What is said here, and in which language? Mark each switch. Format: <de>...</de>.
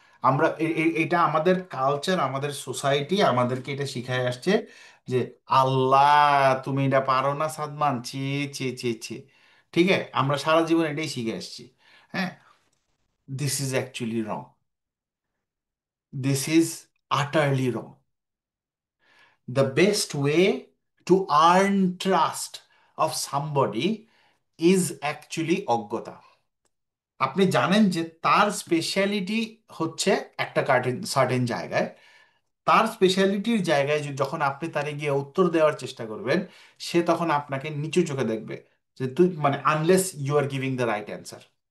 <bn>আমরা এটা আমাদের কালচার, আমাদের সোসাইটি আমাদেরকে এটা শিখায় আসছে যে আল্লাহ তুমি এটা পারো না সাদমান, ছি ছি ছি ছি। ঠিক আছে, আমরা সারা জীবন এটাই শিখে আসছি। হ্যাঁ,</bn> <en>This is actually wrong, this is utterly wrong. The best way to earn trust of somebody is actually অজ্ঞতা।</en> <bn>আপনি জানেন যে তার স্পেশালিটি হচ্ছে একটা সার্টেন জায়গায়, তার স্পেশালিটির জায়গায় যখন আপনি তারে গিয়ে উত্তর দেওয়ার চেষ্টা করবেন, সে তখন আপনাকে নিচু চোখে দেখবে, যে তুই মানে</bn> <en>Unless you are giving the right answer.</en>